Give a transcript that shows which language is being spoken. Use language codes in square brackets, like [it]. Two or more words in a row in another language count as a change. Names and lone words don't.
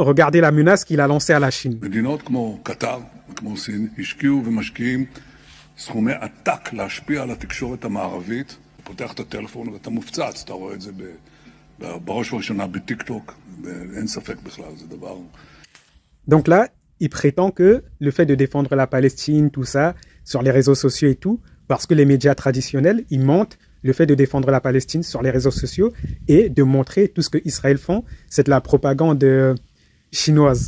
[fr] regardez la menace qu'il a lancée à la Chine. [he] מדינות כמו קטר וכמו סין השקיעו ומשקיעים סכומי עתק להשפיע על התקשורת המערבית. פותח את הטלפון ואתה מופצץ, אתה רואה את זה בראש ובראשונה בטיק-טוק, אין ספק בכלל, זה דבר... [fr] Donc là, il prétend que le fait de défendre la Palestine, tout ça, sur les réseaux sociaux et tout, parce que les médias traditionnels, ils mentent le fait de défendre la Palestine sur les réseaux sociaux et de montrer tout ce que Israël font, c'est de la propagande chinoise.